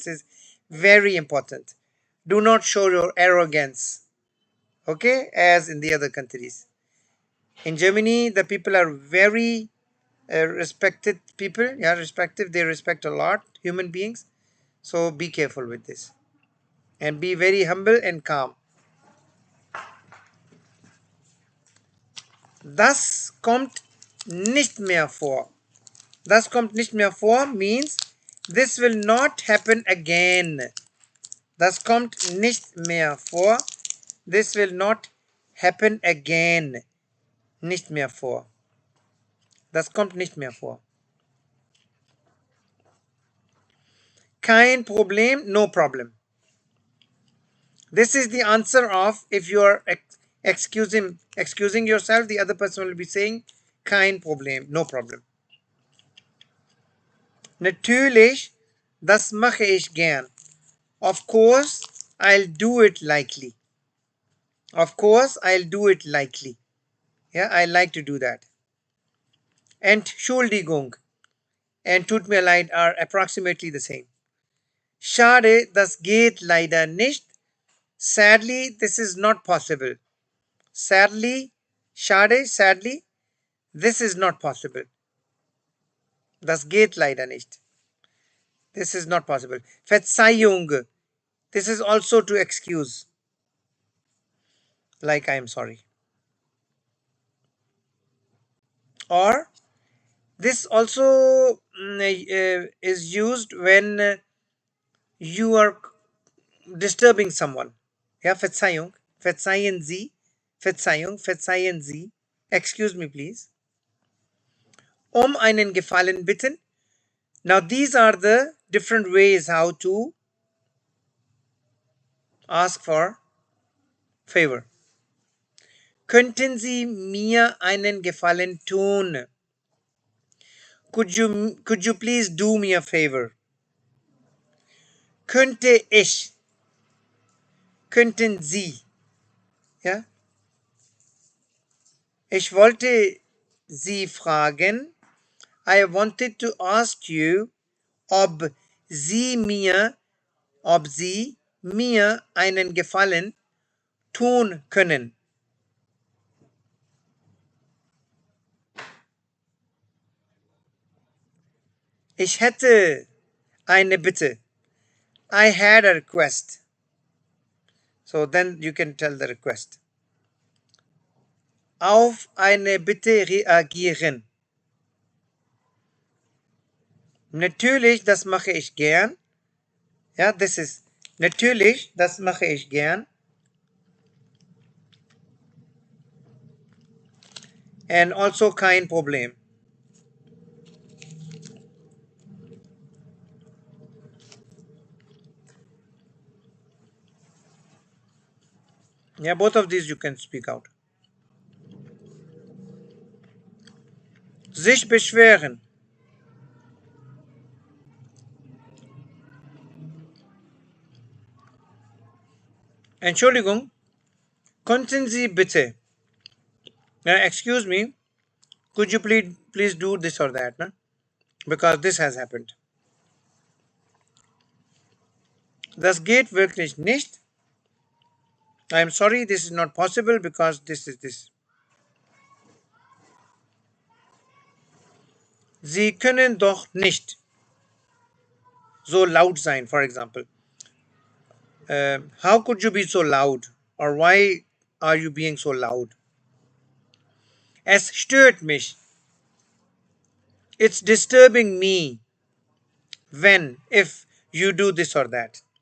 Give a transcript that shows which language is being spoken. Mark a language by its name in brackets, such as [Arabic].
[English] This is very important. Do not show your arrogance, okay, as in the other countries. In Germany, the people are very respected people. Yeah, respective. They respect a lot human beings. So be careful with this and be very humble and calm. [German] Das kommt nicht mehr vor. Das kommt nicht mehr vor [English] means this will not happen again. [German] Das kommt nicht mehr vor. [English] This will not happen again. [German] Nicht mehr vor. Das kommt nicht mehr vor. Kein Problem, [English] no problem. This is the answer of if you are excusing yourself, the other person will be saying [German] kein Problem, [English] no problem. [German] Natürlich, das mache ich gern. [English] Of course, I'll do it likely. Of course, I'll do it likely. Yeah, I like to do that. Entschuldigung and [German] tut mir leid [English] are approximately the same. [German] Schade, das geht leider nicht. [English] Sadly, this is not possible. Sadly, schade, sadly, this is not possible. [German] Das geht leider nicht. [English] This is not possible. Verzeihung, this is also to excuse. Like I am sorry. Or this also is used when you are disturbing someone. [German] Yeah, Verzeihung, verzeihen Sie, Verzeihung, verzeihen Sie. [English] Excuse me, please. [German] Einen Gefallen bitten. [English] Now these are the different ways how to ask for favor. [German] Könnten Sie mir einen Gefallen tun? [English] Could you please do me a favor? [German] Könnte ich könnten Sie, ja, ich wollte Sie fragen, [English] I wanted to ask you, [German] ob Sie mir, ob Sie mir einen Gefallen tun können. Ich hätte eine Bitte. [English] I had a request. So then you can tell the request. [German] Auf eine Bitte reagieren. Natürlich, das mache ich gern. Ja, [English] this is [German] natürlich, das mache ich gern. [English] And also [German] kein Problem. [English] Yeah, both of these you can speak out. [German] Sich beschweren. [English] Entschuldigung, [German] könnten Sie bitte, [English] excuse me, could you please do this or that, no? Because this has happened. [German] Das geht wirklich nicht. [English] I'm sorry, this is not possible because this is this. [German] Sie können doch nicht so laut sein, [English] for example. How could you be so loud? Or why are you being so loud? [German] Es stört mich. [English] It's disturbing me when, if you do this or that.